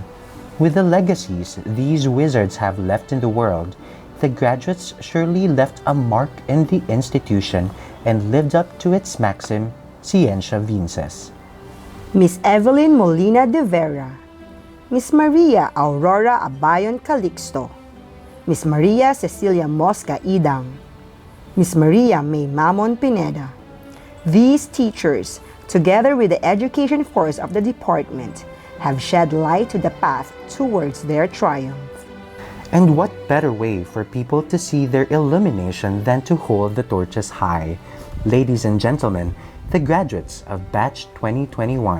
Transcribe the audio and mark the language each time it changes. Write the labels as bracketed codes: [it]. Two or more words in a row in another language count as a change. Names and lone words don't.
[en] With the legacies these wizards have left in the world, the graduates surely left a mark in the institution and lived up to its maxim, Scientia Vinces. Miss Evelyn Molina de Vera, Miss Maria Aurora Abayon Calixto, Miss Maria Cecilia Mosca Idang, Miss Maria May Mamon Pineda. These teachers, together with the education force of the department, have shed light to the path towards their triumph. And what better way for people to see their illumination than to hold the torches high? Ladies and gentlemen, the graduates of Batch 2021.